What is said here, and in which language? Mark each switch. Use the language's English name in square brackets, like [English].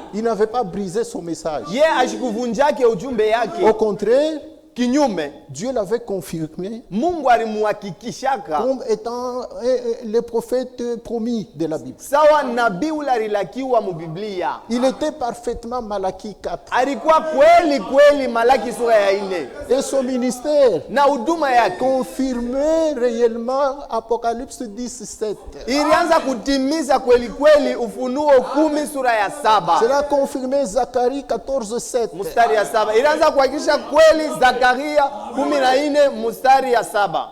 [French] Il n'avait pas brisé son message. [Swahili] Ye ashikuvunjake ujumbe [French] Au [Swahili] yake, [French] contraire, [Swahili] kinyume [French] Dieu l'avait confirmé [Swahili] Mungu alimuhakikishaka [French] comme étant le prophète promis de la Bible. [Swahili] sawa nabii ule alilakiwa mubiblia. [French] Il était parfaitement Malachie 4. [Swahili] Alikuwa kweli kweli Malaki sura ya 4, [French] Et son ministère [Swahili] na huduma yake [French] confirmait réellement Apocalypse 10:7. [Swahili] ilianza kutimiza kweli kweli Ufunuo 10 sura ya 7 [French] Cela confirmait Zacharie 14:7. [Swahili] mstari ya 7, ilianza kuhakikisha kweli Zakaria 14 mstari ya 7,